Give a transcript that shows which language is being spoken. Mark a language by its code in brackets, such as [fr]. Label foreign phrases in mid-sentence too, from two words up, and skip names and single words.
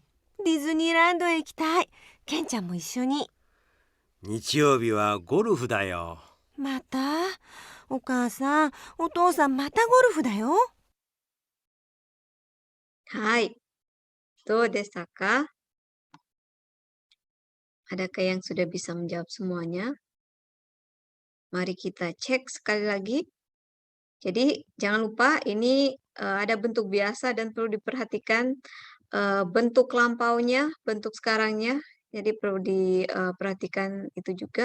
[ja] ディズニーランドへ行きたい。ケンちゃんも一緒に。日曜日はゴルフだよ。また？お母さん、お父さんまたゴルフだよ。はい。どうでしたか? [id] Adakah yang sudah bisa menjawab semuanya? Mari kita cek sekali lagi. Jadi jangan lupa ini, ada bentuk biasa dan perlu diperhatikan, bentuk lampaunya, bentuk sekarangnya, jadi perlu diperhatikan itu juga.